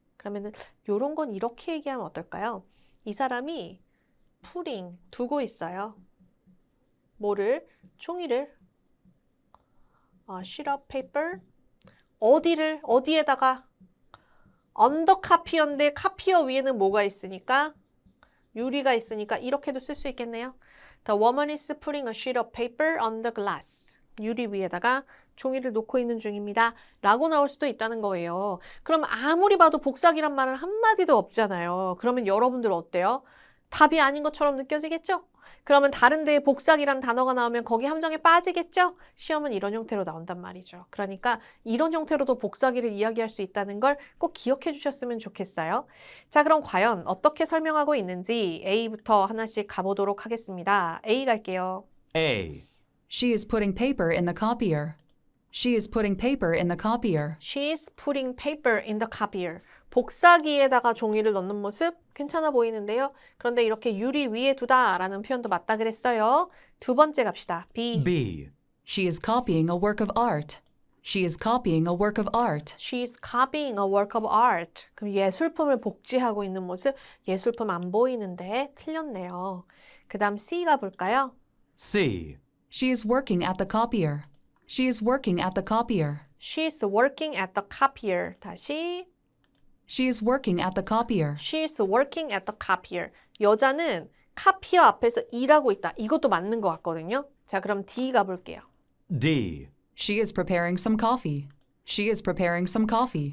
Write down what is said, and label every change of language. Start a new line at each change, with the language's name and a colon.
Korean: 그러면은 요런 건 이렇게 얘기하면 어떨까요? 이 사람이 putting, 두고 있어요. 뭐를? 종이를.
English: sheet of paper.
Korean: 어디에다가?
English: on the copier
Korean: 인데 카피어 위에는 뭐가 있으니까? 유리가 있으니까 이렇게도 쓸 수 있겠네요.
English: The woman is putting a sheet of paper on the glass.
Korean: 유리 위에다가 종이를 놓고 있는 중입니다. 라고 나올 수도 있다는 거예요. 그럼 아무리 봐도 복사기란 말은 한마디도 없잖아요. 그러면 여러분들 어때요? 답이 아닌 것처럼 느껴지겠죠? 그러면 다른 데에 복사기란 단어가 나오면 거기 함정에 빠지겠죠? 시험은 이런 형태로 나온단 말이죠. 그러니까 이런 형태로도 복사기를 이야기할 수 있다는 걸 꼭 기억해 주셨으면 좋겠어요. 자, 그럼 과연 어떻게 설명하고 있는지 A부터 하나씩 가보도록 하겠습니다. A 갈게요.
English: A. She is putting paper in the copier. She is putting paper in the copier. She's putting paper in the copier.
Korean: 복사기에다가 종이를 넣는 모습 괜찮아 보이는데요. 그런데 이렇게 유리 위에 두다라는 표현도 맞다 그랬어요. 두 번째 갑시다. B.
English: B. She is copying a work of art. She is copying a work of art. She's copying a work of art.
Korean: 그럼 예술품을 복제하고 있는 모습, 예술품 안 보이는데 틀렸네요. 그 다음 C 가볼까요?
English: C. She is working at the copier. She is working at the copier. She's working at the copier.
Korean: 다시.
English: She is working at the copier. She's working at the copier.
Korean: 여자는 카피어 앞에서 일하고 있다. 이것도 맞는 것 같거든요. 자, 그럼 D 가볼게요.
English: D. She is preparing some coffee. She is preparing some coffee.